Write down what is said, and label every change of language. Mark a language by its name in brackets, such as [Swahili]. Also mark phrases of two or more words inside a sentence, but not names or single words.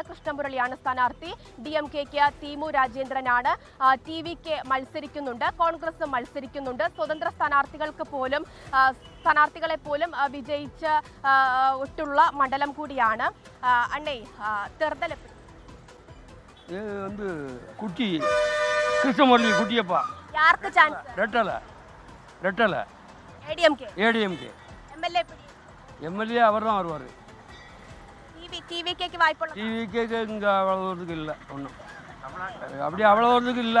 [Malayalam] കൃഷ്ണമുരളിയാണ് സ്ഥാനാർത്ഥി. DMK-ക്ക് തീമു രാജേന്ദ്രനാണ്. TVK മത്സരിക്കുന്നുണ്ട്, കോൺഗ്രസ് മത്സരിക്കുന്നുണ്ട്. സ്വതന്ത്ര സ്ഥാനാർത്ഥികളെ പോലും വിജയിച്ച് ഒട്ടുള്ള മണ്ഡലം കൂടിയാണ്. അണ്ണേ തെരഞ്ഞെടുപ്പ് [Tamil] குட்டி கிருஷ்ணமுரளி குட்டியப்பா யாருக்கு சான்ஸ்? ரெட்டலை ADMK MLA அவர் தான் வருவார். TVK-க்கு வாய்ப்புள்ள TVK-க்கு இங்கே அவ்வளோ தூரத்துக்கு இல்லை, ஒன்றும் அப்படி அவ்வளோ தூரத்துக்கு இல்லை.